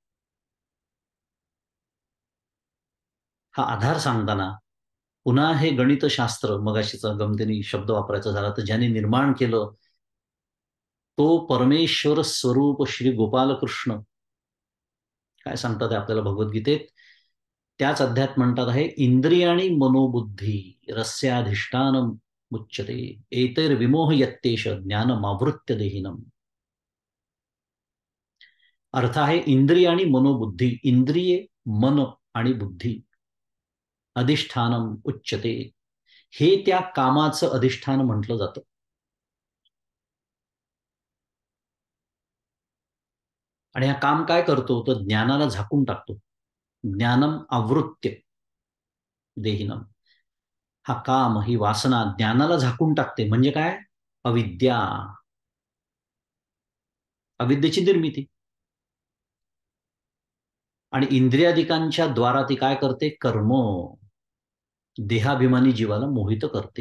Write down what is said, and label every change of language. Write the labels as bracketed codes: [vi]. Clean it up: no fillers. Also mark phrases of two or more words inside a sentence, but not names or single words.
[mr] हा आधार सांगताना पुन्हा हे गणितशास्त्र, मगाशीचा गमतीने शब्द वापरायचा झाला तर, ज्याने निर्माण केलं तो परमेश्वर स्वरूप श्री गोपालकृष्ण. काय सांगतात आपल्याला भगवद्गीतेत? त्याच अध्यात म्हणतात आहे, [sa] इंद्रियाणी मनोबुद्धी रस्याधिष्ठान मुच्यते एतैर्विमोह यत्तेष ज्ञानमावृत्य देहिनम. [mr] अर्थ आहे इंद्रिय आणि मनोबुद्धी. इंद्रिये, मन आणि बुद्धी. [sa] अधिष्ठानम उच्यते, [mr] हे त्या कामाचं अधिष्ठान म्हटलं जातं. आणि हा काम काय करतो तर ज्ञानाला झाकून टाकतो. [sa] ज्ञानम आवृत्य देहिनम. [mr] हा काम, ही वासना ज्ञानाला झाकून टाकते. म्हणजे काय? अविद्या. अविद्येची निर्मिती. आणि इंद्रियादिकांच्या द्वारा ती काय करते? कर्म. देहाभिमानी जीवाला मोहित करते.